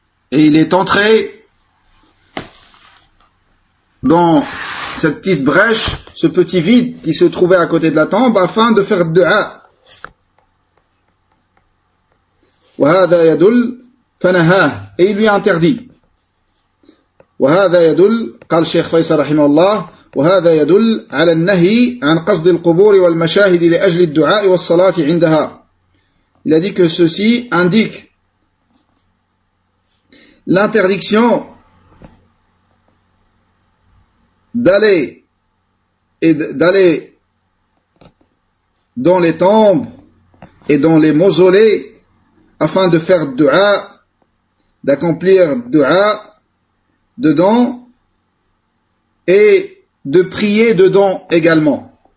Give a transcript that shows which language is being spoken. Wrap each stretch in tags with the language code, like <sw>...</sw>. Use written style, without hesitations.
<fr>Et il est entré dans cette petite brèche, ce petit vide qui se trouvait à côté de la tombe, afin de faire dua.</fr> <ar>وهذا يدل فنهاه,</ar> <fr>et il lui a interdit.</fr> <ar>وهذا يدل, قال الشيخ فيصل رحمه الله, وهذا يدل على النهي عن قصد القبور والمشاهد لأجل الدعاء والصلاة عندها.</ar> <fr>Il a dit que ceci indique l'interdiction d'aller dans les tombes et dans les mausolées afin de faire dua, d'accomplir dua dedans et de prier dedans également.</fr>